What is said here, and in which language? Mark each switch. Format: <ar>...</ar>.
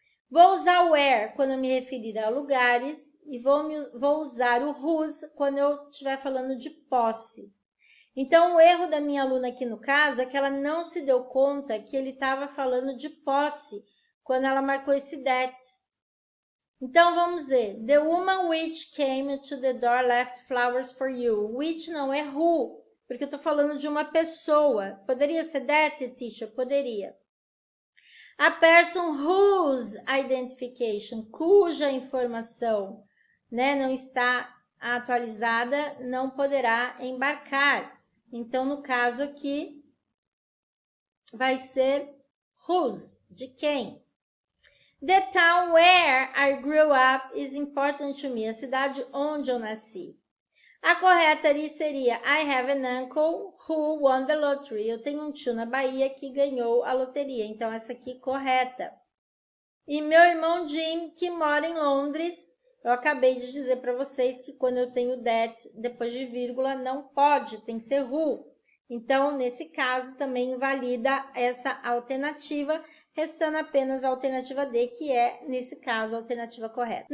<pt>Vou usar where quando eu me referir a lugares e vou usar o whose quando eu estiver falando de posse. Então, o erro da minha aluna aqui no caso é que ela não se deu conta que ele estava falando de posse quando ela marcou esse that. Então, vamos ver.</pt> <en>The woman which came to the door left flowers for you.</en> <pt>Which não é who, porque eu estou falando de uma pessoa. Poderia ser that, teacher? Poderia.</pt> <en>A person whose identification,</en> <pt>cuja informação, né, não está atualizada, não poderá embarcar. Então, no caso aqui, vai ser whose, de quem.</pt> <en>The town where I grew up is important to me.</en> <pt>A cidade onde eu nasci. A correta ali seria</pt> <en>I have an uncle who won the lottery.</en> <pt>Eu tenho um tio na Bahia que ganhou a loteria. Então, essa aqui correta. E meu irmão Jim, que mora em Londres. Eu acabei de dizer para vocês que quando eu tenho that, depois de vírgula, não pode. Tem que ser who. Então, nesse caso, também invalida essa alternativa, restando apenas a alternativa D, que é, nesse caso, a alternativa correta.</pt>